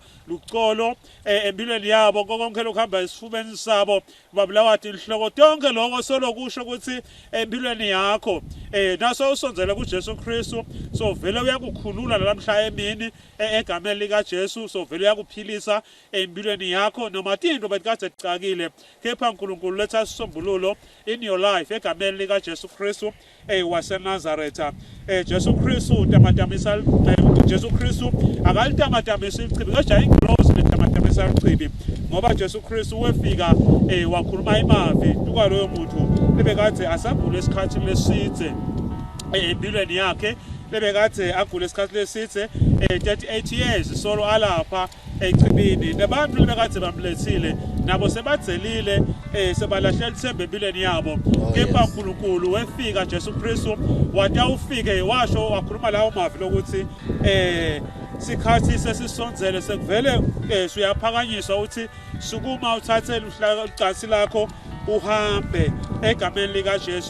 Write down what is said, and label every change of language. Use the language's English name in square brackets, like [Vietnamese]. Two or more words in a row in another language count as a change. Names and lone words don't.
[Swati] lucolo empilweni yabo konke lokuhamba esifubeni sabo babulawa inhloko tonke lokho solokusho ukuthi empilweni yakho naso usonzele kuJesu Kristu sovele uyakukhulula nalamhla emini egameni lika Jesu sovele uyakuphilisa empilweni yakho noma tinto bekade cakile kepha uNkulunkulu letha isombululo [English] in your life [Swati] egameni lika Jesu Kristu waseNazaretha Jesu Kristu tamatamisa Jesu Kristu akalitamatamisile ichibi kodwa ingilosi letamatamisa ichibi ngoba Jesu Kristu wefika wakhuluma imavi tukaloyo muntu lebekade asabhule isikhathi lesithe empilweni yakhe lebekade agule isikhathi lesithe 38 years solo alapha echibini nabantu lebekade bamlethile nabo sebathelile sebalahlela ithemba empilweni yabo kepha uNkulunkulu wefika Jesu Kristu wathi awufike washo wakhuluma lawo mavi lokuthi sikhathi sesisonzele sekuvele uyaphakanyiswa uthi sukuma uthathele uhlakasi lakho uhambe egameni lika Jesu.